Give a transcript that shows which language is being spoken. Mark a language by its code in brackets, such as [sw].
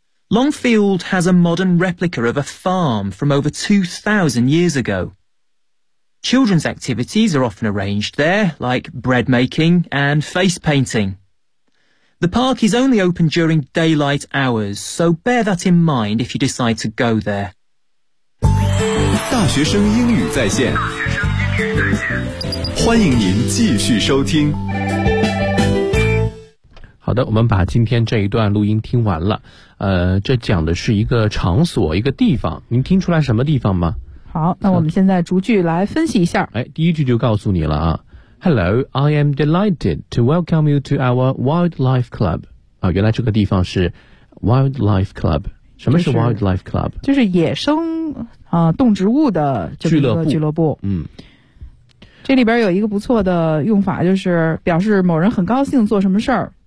[en] Longfield has a modern replica of a farm from over 2,000 years ago. Children's activities are often arranged there, like bread making and face painting. The park is only open during daylight hours, so bear that in mind if you decide to go there. [zh] 大学生英语在线，欢迎您继续收听。好的，我们把今天这一段录音听完了。这讲的是一个场所，一个地方。您听出来什么地方吗？好，那我们现在逐句来分析一下。第一句就告诉你了啊。 [en] Hello, I am delighted to welcome you to our wildlife club. [zh] 原来这个地方是 wildlife club. 什么是 wildlife club? 就是野生动植物的这个俱乐部。这里边有一个不错的用法，就是表示某人很高兴做什么事儿。